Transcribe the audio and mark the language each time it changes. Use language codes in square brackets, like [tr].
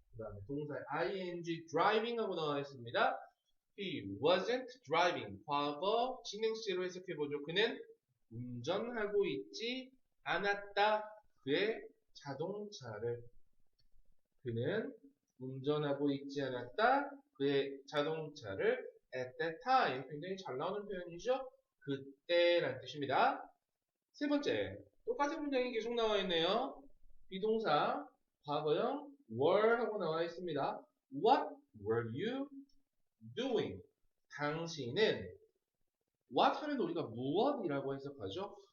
[ko] 그 다음에 동사 ing driving 하고 나와 있습니다. [en] He wasn't driving. [ko] 과거 진행 시제로 해석해보죠. 그는 운전하고 있지 않았다. 그의 자동차를. 그는 운전하고 있지 않았다. 그의 자동차를 [en] at that time. [ko] 굉장히 잘 나오는 표현이죠. 그때란 뜻입니다. 세 번째, 똑같은 문장이 계속 나와 있네요. 비동사 과거형 were 하고 나와 있습니다. [en] What were you doing? [ko] 당신은 what 하면 우리가 무엇이라고 해석하죠?